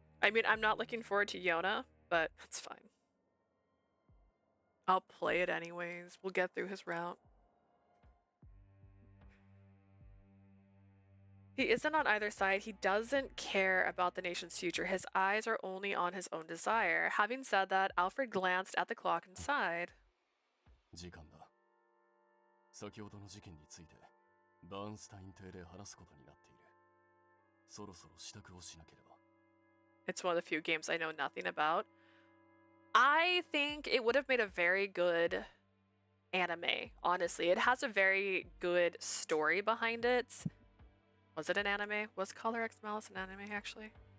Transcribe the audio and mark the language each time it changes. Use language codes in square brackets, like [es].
[en] I mean, I'm not looking forward to Yona, but it's fine. I'll play it anyways. We'll get through his route. He isn't on either side. He doesn't care about the nation's future. His eyes are only on his own desire. Having said that, Alfred glanced at the clock and sighed. [ja] 時間だ。先ほどの事件についてバーンスタイン邸で話すことになっている。そろそろ支度をしなければ。 [en] It's one of the few games I know nothing about. I think it would have made a very good anime, honestly. It has a very good story behind it. Was it an anime? Was Color X Malice an anime, actually?